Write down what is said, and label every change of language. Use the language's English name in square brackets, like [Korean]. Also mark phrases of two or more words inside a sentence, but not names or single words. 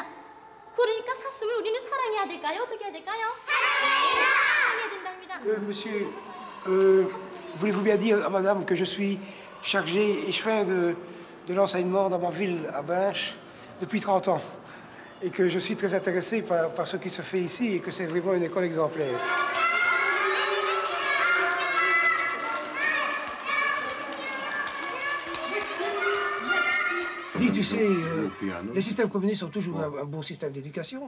[Korean] 그러니까 사슴을 우리는 사랑해야 될까요? 어떻게 해야 될까요? 사랑해야 된답니다. [French] Monsieur, voulez-vous bien dire à madame que je suis chargé échevin de l'enseignement dans ma ville, à Binche, depuis 30 ans, et que je suis très intéressé par ce qui se fait ici et que c'est vraiment une école exemplaire. Tu sais, les systèmes communistes ont toujours un bon système d'éducation.